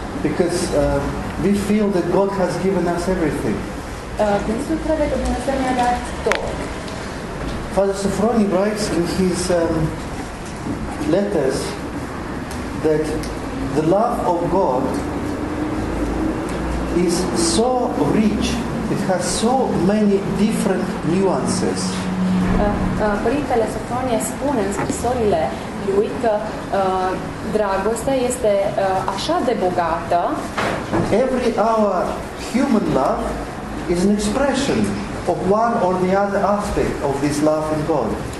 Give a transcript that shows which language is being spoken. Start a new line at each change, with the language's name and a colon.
English: Because we feel that God has given us everything.
Romanian: Dumnezeu crede că Dumnezeu ne-a dat tot.
English: Father Sophroni writes in his letters that the love of God is so rich, it has so many different nuances.
Romanian: Părintele Sofronie spune în scrisorile lui că dragostea este așa de bogată.
English: Every our human love is an expression of one or the other aspect of this love in God.